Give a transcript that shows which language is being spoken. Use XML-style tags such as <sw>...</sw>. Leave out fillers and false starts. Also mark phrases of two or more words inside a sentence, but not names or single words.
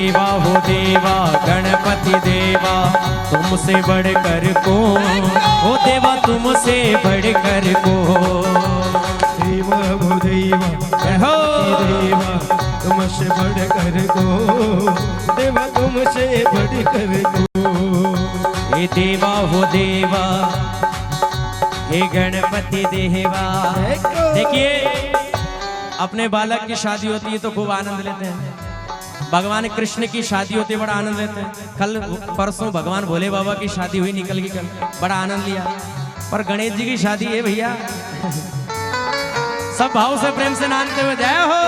<hi>देवा हो देवा गणपति देवा तुमसे बढ़कर कौन, हो देवा तुमसे बढ़कर कौन। देवा वो देवा हो देवा तुमसे बढ़कर को, देवा तुमसे बढ़कर को। हे देवा हो देवा हे गणपति देवा। देखिए अपने बालक की शादी होती है तो खूब आनंद लेते हैं, भगवान कृष्ण की शादी होती है बड़ा आनंद लेते हैं। कल परसों भगवान भोले बाबा की शादी हुई, निकल गई कल, बड़ा आनंद लिया। पर गणेश जी की शादी है भैया, सब भाव से प्रेम से नाचते हुए जय हो।</hi>